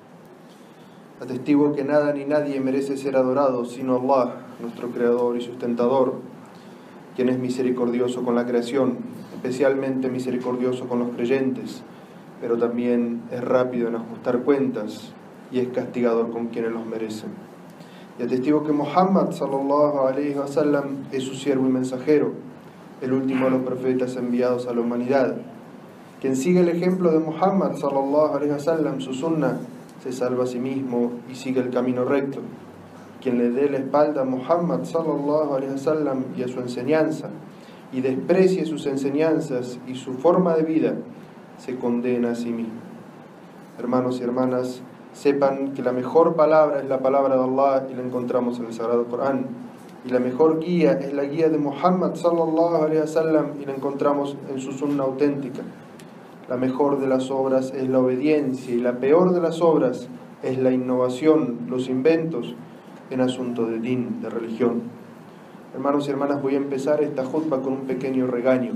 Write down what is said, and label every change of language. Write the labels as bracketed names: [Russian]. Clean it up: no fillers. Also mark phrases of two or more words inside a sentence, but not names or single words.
[Spanish] Atestigo que nada ni nadie merece ser adorado sino Allah, nuestro Creador y Sustentador, quien es misericordioso con la creación, especialmente misericordioso con los creyentes, pero también es rápido en ajustar cuentas y es castigador con quienes los merecen. Y atestigo que Muhammad [Arabic] صلى الله عليه وسلم [Spanish] es su siervo y mensajero, el último de los profetas enviados a la humanidad. Quien sigue el ejemplo de Muhammad [Arabic] صلى الله عليه وسلم, [Spanish] su sunnah, se salva a sí mismo y sigue el camino recto. Quien le dé la espalda a Muhammad [Arabic] صلى الله عليه وسلم [Spanish] y a su enseñanza, y desprecie sus enseñanzas y su forma de vida, se condena a sí mismo. Hermanos y hermanas, sepan que la mejor palabra es la palabra de Allah y la encontramos en el Sagrado Corán. Y la mejor guía es la guía de Muhammad [Arabic] صلى الله عليه وسلم [Spanish] y la encontramos en su sunnah auténtica. La mejor de las obras es la obediencia y la peor de las obras es la innovación, los inventos en asunto de din, de religión. Hermanos y hermanas, voy a empezar esta jutba con un pequeño regaño.